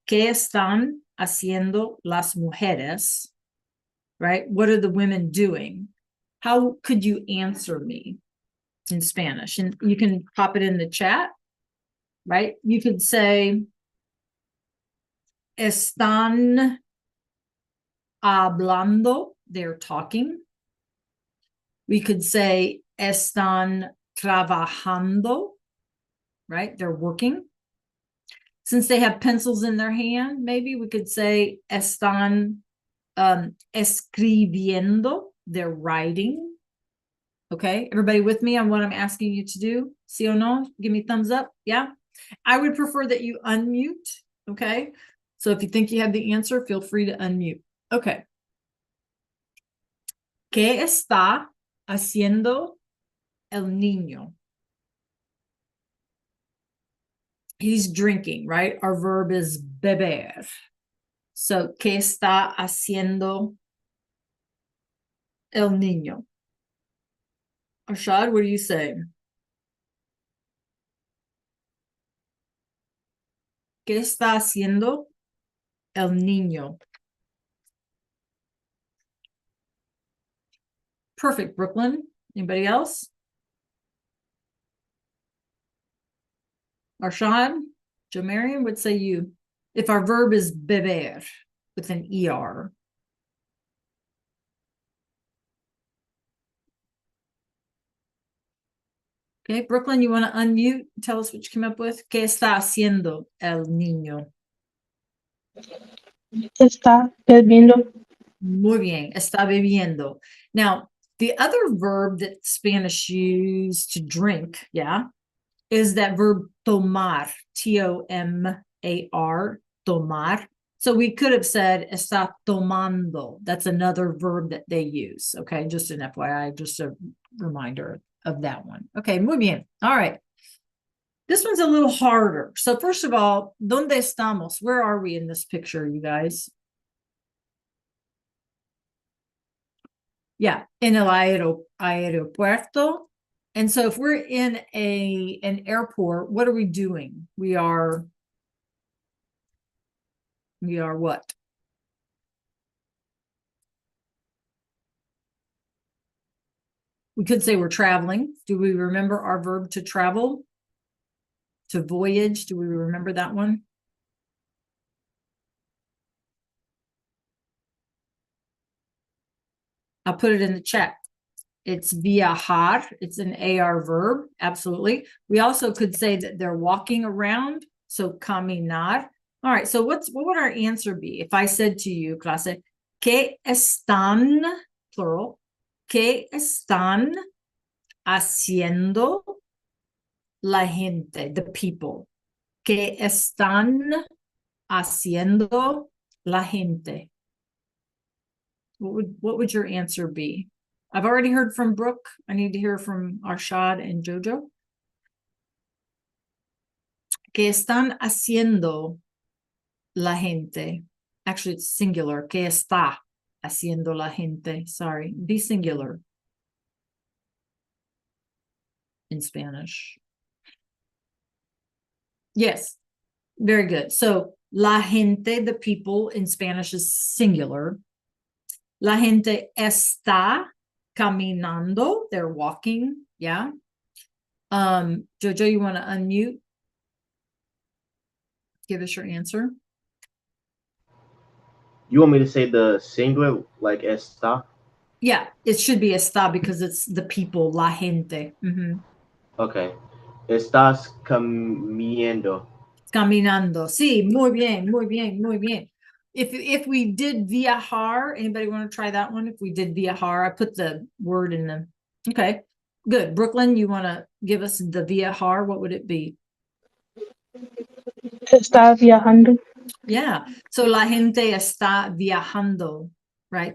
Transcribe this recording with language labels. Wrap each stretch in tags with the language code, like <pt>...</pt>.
<es>¿Qué están haciendo las mujeres?</es> <en>Right? What are the women doing? How could you answer me in Spanish? And you can pop it in the chat, right? You could say,</en> <es>están hablando,</es> <en>they're talking. We could say,</en> <es>están trabajando,</es> <en>right? They're working. Since they have pencils in their hand, maybe we could say,</en> <es>están escribiendo,</es> <en>they're writing. Okay, everybody with me on what I'm asking you to do?</en> <es>Sí o no?</es> <en>Give me thumbs up. Yeah. I would prefer that you unmute. Okay. So if you think you have the answer, feel free to unmute. Okay.</en> <es>¿Qué está haciendo el niño?</es> <en>He's drinking, right? Our verb is beber. So,</en> <es>¿qué está haciendo el niño?</es> <en>Arshad, what do you say?</en> <es>¿Qué está haciendo el niño?</es> <en>Perfect, Brooklyn. Anybody else? Arshad, Jamarian, what say you? If our verb is beber with an ER. Okay, Brooklyn, you want to unmute? Tell us what you came up with.</en> <es>¿Qué está haciendo el niño? Está bebiendo. Muy bien, está bebiendo.</es> <en>Now, the other verb that Spanish use to drink, yeah, is that verb tomar, T-O-M-A-R, tomar. So we could have said</en> <es>está tomando.</es> <en>That's another verb that they use. Okay, just an FYI, just a reminder of that one. Okay,</en> <es>muy bien.</es> <en>All right. This one's a little harder. So first of all,</en> <es>¿dónde estamos?</es> <en>Where are we in this picture, you guys? Yeah, in</en> <es>el aeropuerto.</es> <en>And so if we're in an airport, what are we doing? We are what? We could say we're traveling. Do we remember our verb to travel? To voyage? Do we remember that one? I'll put it in the chat. It's viajar. It's an AR verb. Absolutely. We also could say that they're walking around. So caminar. All right. So what would our answer be? If I said to you, clase,</en> <es>¿qué están,</es> <en>plural,</en> <es>qué están haciendo la gente,</es> <en>the people?</en> <es>¿Qué están haciendo la gente?</es> <en>What would your answer be? I've already heard from Brooke. I need to hear from Arshad and Jojo.</en> <es>¿Qué están haciendo la gente?</es> <en>Actually, it's singular.</en> <es>¿Qué está haciendo la gente?</es> <en>Sorry, be singular in Spanish. Yes, very good. So, la gente, the people in Spanish is singular.</en> <es>La gente está caminando,</es> <en>they're walking. Yeah. Jojo, you want to unmute? Give us your answer. You want me to say the singular, like está? Yeah, it should be está because it's the people, la gente.</en> <es>Okay. Estás comiendo. Caminando. Sí, muy bien, muy bien, muy bien.</es> <en>If we did viajar, anybody want to try that one? If we did viajar, I put the word in the. Okay, good. Brooklyn, you want to give us the viajar? What would it be?</en> <es>Está viajando.</es> <en>Yeah. So</en> <es>la gente está viajando,</es> <en>right?</en>